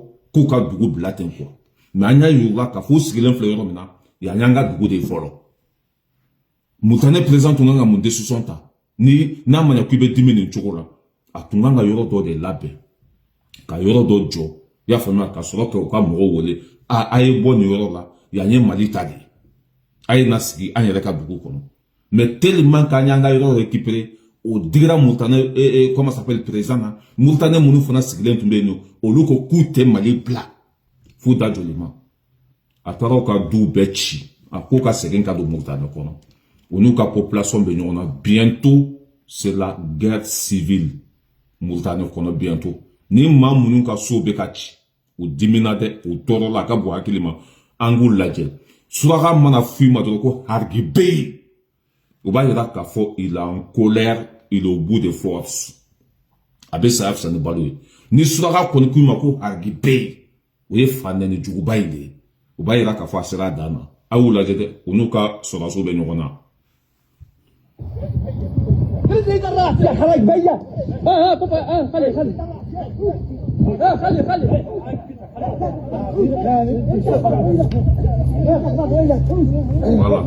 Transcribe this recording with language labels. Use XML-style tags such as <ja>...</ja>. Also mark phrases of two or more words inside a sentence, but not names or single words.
<bm>k'u ka dugu bila ten quoi mais an y'a yir'u la k'a fɔ u sigilen filɛ yɔrɔ min na yan y'an ka dugu de ye fɔlɔ Murutani président tun kan ka mun décision ta ni n'a ma ɲɛ k'i bɛ dimi nin cogo la a tun kan ka yɔrɔ dɔ de labɛn ka yɔrɔ dɔ jɔ i y'a faamuya ka sɔrɔ k'u ka mɔgɔw wele a ye bɔ nin yɔrɔ la yan ye Mali ta de ye a ye na sigi an yɛrɛ ka dugu kɔnɔ</bm> <fr>mais tellement</fr> <bm>qu'an y'an ka yɔrɔ récupérer o digira Murutani</bm> <fr>comment s'appelle président</fr> <bm>na Murutani minnu fana sigilen tun bɛ yen nɔ olu ko k'u tɛ Mali bila f'u da joli ma a taara u ka duw bɛɛ ci a k'u ka segin ka don Murutani kɔnɔ u n'u ka population bɛ ɲɔgɔn na</bm> <fr>bientôt c'est la guerre civile</fr> <bm>Murutani kɔnɔ bientôt ni maa minnu ka so bɛ ka ci u dimina dɛ u tɔɔrɔ la a ka bon hakili ma an k'u lajɛ suraka mana f'i ma dɔrɔn ko harigibe u b'a yira k'a fɔ</bm> <fr>il est en colère il est au bout de force</fr> <bm>a bɛ saya fisa ni balo ye ni suraka kɔni k'i ma ko harigibe o ye fa nɛni juguba in de ye u b'a yira k'a fɔ a sera a dan na aw lajɛ dɛ u n'u ka sɔrɔdaso bɛ ɲɔgɔn na.</bm> <fr>Voilà.</fr>